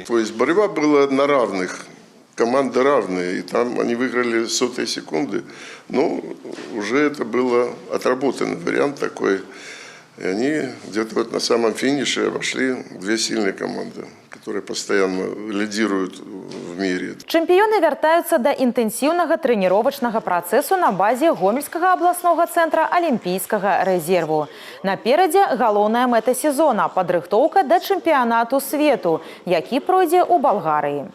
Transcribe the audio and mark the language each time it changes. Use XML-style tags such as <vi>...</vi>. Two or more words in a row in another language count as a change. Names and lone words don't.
<ru>То есть борьба была на равных, команды равные, и там они выиграли сотые секунды. Ну, уже это было отработанный вариант такой. И они где-то вот на самом финише обошли две сильные команды, которые постоянно лидируют в мире.</ru> <be>Чэмпіёны вяртаюцца да інтэнсіўнага трэніровачнага працэсу на базе Гомельскага абласнога цэнтра алімпійскага рэзерву. Наперадзе галоўная мэта сезона – падрыхтоўка да чэмпіянату свету, які пройдзе ў Балгарыі.</be>